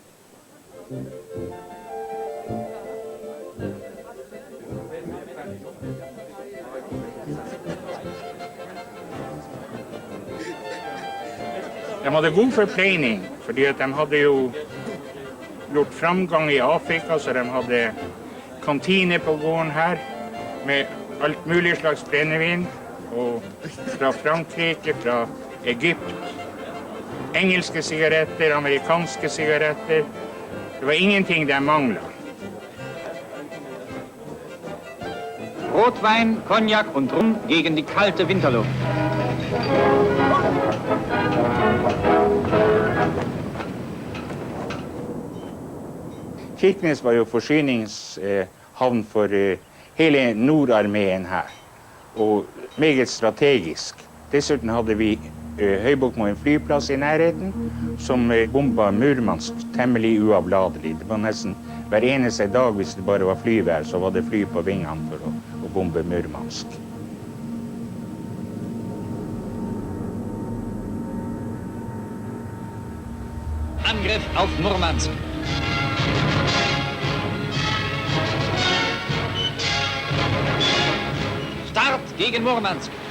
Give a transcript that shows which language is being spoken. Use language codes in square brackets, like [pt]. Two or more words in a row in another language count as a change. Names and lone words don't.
[no] De hadde god forpleining, fordi at de hadde jo gjort framgang i Afrika, så de hadde kantine på gården her, med alt mulig slags brennevin, og fra Frankrike, fra Egypt. Engelske sigaretter, amerikanske sigaretter. Det var ingenting de manglet. [de] Rotwein, Cognac und Rum gegen die kalte Winterluft. [no] Kirkenes var jo forsyningshavn for hele Nordarmeen her, og meget strategisk. Dessuten hadde vi Høybuktmoen flyplass i nærheten, som bombet Murmansk temmelig uavladelig. Det var nesten hver eneste dag, hvis det bare var flyvær, så var det fly på vingene for å bombe Murmansk. [de] Angriff auf Murmansk. Start gegen Murmansk.